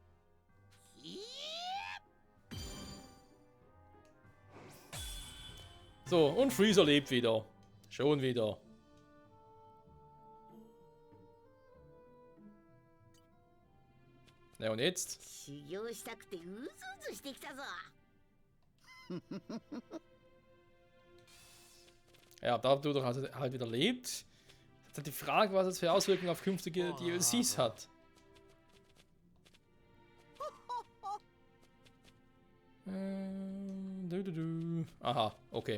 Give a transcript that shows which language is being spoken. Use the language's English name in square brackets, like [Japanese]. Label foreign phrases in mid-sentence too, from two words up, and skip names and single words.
[German] So, und Freezer lebt wieder. Schon wieder. Ja, und jetzt? [Japanese] 修行したくてうずうずしてきたぞ [German] Ja, da du doch halt wieder lebt. Jetzt halt die Frage, was es für Auswirkungen auf künftige DLCs hat. Aha, okay.